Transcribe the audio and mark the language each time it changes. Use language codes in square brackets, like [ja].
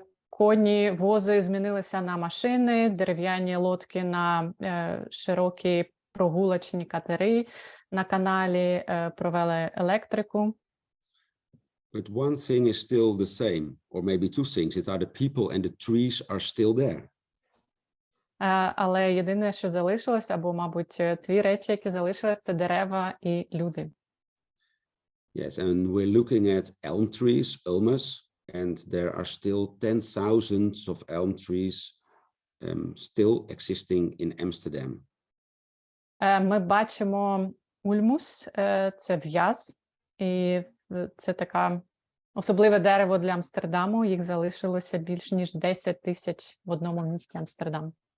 [uk] Коні, вози змінилися на машини, дерев'яні лодки на широкі прогулочні катери на каналі, провели електрику. [en] But one thing is still the same, or maybe two things. It are the people and the trees are still there. [uk] Але єдине, що залишилось, або, мабуть, дві речі, які залишились, це дерева і люди. [en] Yes, and we're looking at elm trees, ulmus, and there are still 10,000 of elm trees still existing in Amsterdam. [uk] Ми бачимо ульмус, це в'яз, і це така особливе дерево для Амстердаму. Їх залишилося більш ніж 10 тисяч в одному місті Амстердам.